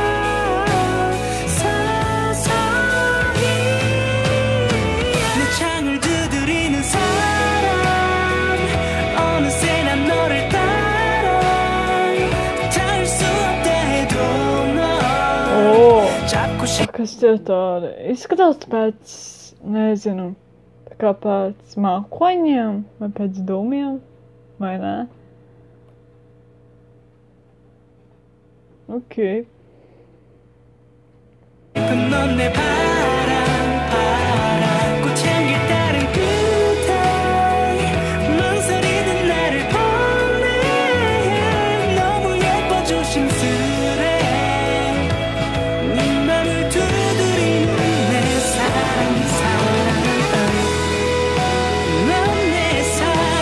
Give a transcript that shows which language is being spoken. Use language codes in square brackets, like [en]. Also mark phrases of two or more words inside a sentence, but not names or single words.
[ko] 서서히 내 창을 두드리는 사람 어느새 난 너를 따라 닿을 수 없다 해도 너 잡고 싶 [lv] Kas tie tādi? Izskatās pēc, nezinu, tā kā pēc mākoņiem, vai pēc dūmiem, vai nē? Ok. [ko] 넌 내 바람 꽃향기를 따른 끝에 망설이는 나를 보내 너무 예뻐 조심스레 네 맘을 두드리는 내 사랑 넌 내 사랑